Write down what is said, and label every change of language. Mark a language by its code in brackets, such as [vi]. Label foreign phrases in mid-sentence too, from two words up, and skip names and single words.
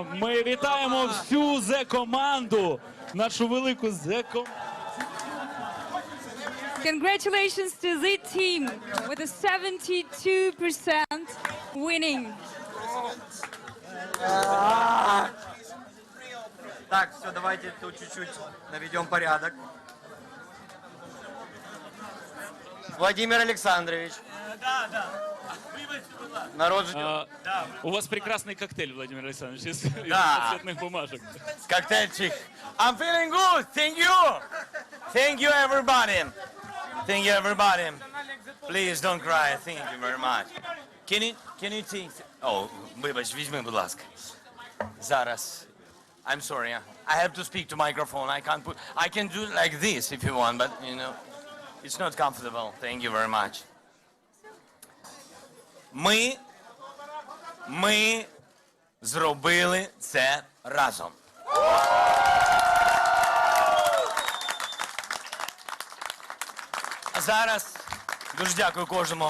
[uk] Ми вітаємо всю Зе-команду, нашу велику Зе-команду. [en] Congratulations to the team with a 72% winning. [ru] Так, все, давайте тут чуть-чуть наведем порядок. Владимир Александрович. Народ ждет. У вас прекрасный коктейль, Владимир Александрович, из Да. цветных бумажек. Коктейльчик. [en] I'm feeling good. Thank you. Thank you, everybody. Thank you, everybody. Please don't cry. Thank you very much. Can you take... [uk] Oh, вибач, візьми, будь ласка. Зараз. [en] I'm sorry. I have to speak to microphone. I can do it like this if you want, but you know, it's not comfortable. Thank you very much. [uk] Ми зробили це разом. А зараз, дуже дякую кожному.